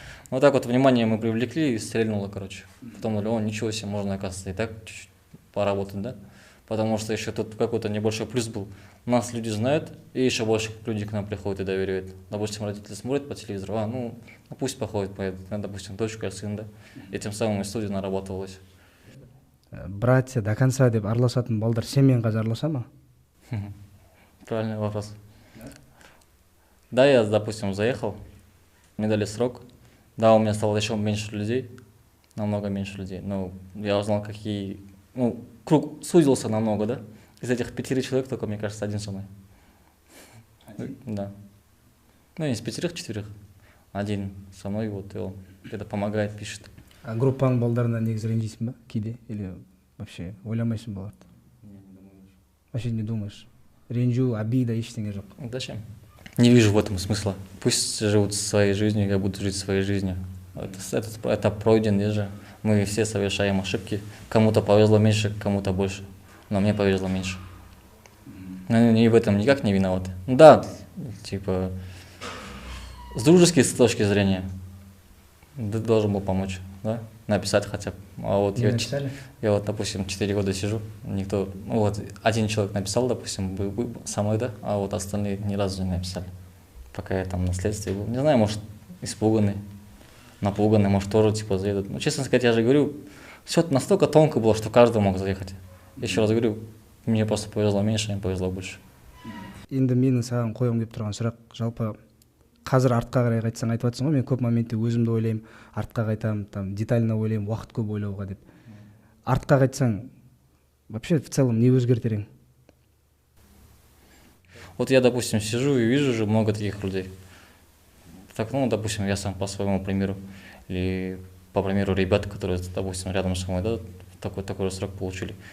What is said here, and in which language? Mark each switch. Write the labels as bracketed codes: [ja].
[ru] Вот так вот внимание мы привлекли и стрельнуло, короче. Потом думали, о, ничего себе, можно, оказывается, и так чуть-чуть поработать, да? Потому что еще тут какой-то небольшой плюс был. Нас люди знают, и еще больше людей к нам приходят и доверяют. Допустим, родители смотрят по телевизору, ну пусть походит, поедет, допустим, дочка, сын, да? И тем самым и студия нарабатывалась. Братья до конца [kk] деп араласатын балдар сенімен қазір араласа ма? [ru] Правильный вопрос. Да, я, допустим, заехал, мне дали срок. Да, у меня стало еще меньше людей, намного меньше людей. Но я узнал, какие... Ну, круг сузился намного, да? Из этих 5 человек только, мне кажется, один со мной. Да. Ну, из 5-4. Один со мной, вот, и он где-то помогает, пишет. [kk] А группаның балдарына негізі ренжисің ба кейде? [ru] Или вообще [kk] ойламайсың баларды? [ru] Вообще не думаешь? Ренжу, обида, [kk] ештеңе жоқ. [ru] Зачем? Не вижу в этом смысла. Пусть живут своей жизнью, я буду жить своей жизнью. Это пройдено же. Мы все совершаем ошибки. Кому-то повезло меньше, кому-то больше. Но мне повезло меньше. Но они в этом никак не виноваты. Да, типа, с дружеской точки зрения, ты должен был помочь, да? Написать хотя бы. А вот я вот, допустим, 4 года сижу, никто, ну вот, один человек написал, допустим, со мной, да, а вот остальные ни разу не написали. Пока я там на следствии был. Не знаю, может, испуганный, напуганный, может, тоже, типа, заедут. Ну, честно сказать, я же говорю, все настолько тонко было, что каждый мог заехать. Еще раз говорю, мне просто повезло меньше, им повезло больше. [kk] Енді менің саған қойғым деп тұрған сұрақ, жалпы қазір артқа қарай қайтсаң айтып жатсың ғой, мен көп моментте өзімді ойлаймын, артқа қайтамын, [ru] там детально [kk] ойлаймын, уақыт көп ойлауға деп. Артқа қайтсаң, [ru] вообще в целом [kk] не өзгертер ең? [ru] Вот я, допустим, сижу и вижу уже много таких людей. Так, ну, допустим, я сам по своему примеру, или по примеру ребят, которые, допустим, рядом со мной, да, такой срок получили.